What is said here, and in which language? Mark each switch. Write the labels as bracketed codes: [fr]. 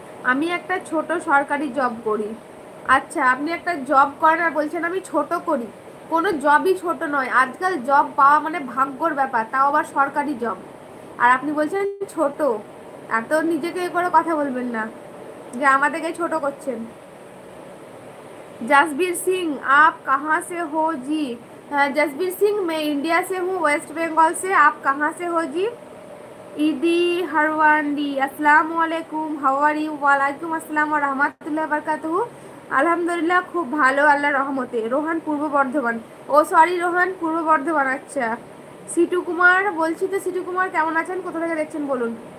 [bn] আমি একটা ছোট সরকারি জব করি। আচ্ছা আপনি একটা জব করেন আর বলছেন আমি ছোট করি? কোনো জবই ছোট নয়, আজকাল জব পাওয়া মানে ভাগ্যর ব্যাপার, তাও আবার সরকারি জব। আর আপনি বলছেন ছোট? এত নিজেকে এ করে কথা বলবেন না যে আমাদেরকে ছোট করছেন। [hi] जसबीर सिंह आप कहाँ से हो जी? जसबीर सिंह मैं इंडिया से हूँ, वेस्ट बंगाल से। आप कहाँ से हो जी? ईदी हरवानी अस्सलाम वालेकुम, [en] How are you? [ar] वालेकुम अस्सलाम व रहमतुल्लाहि व बरकातहू। [bn] আলহামদুলিল্লাহ খুব ভালো আল্লাহর রহমতে। রোহান পূর্ব বর্ধমান। ও সরি রোহান পূর্ব বর্ধমান। আচ্ছা সিটু কুমার বলছি তো, সিটু কুমার কেমন আছেন, কোথা থেকে দেখছেন বলুন।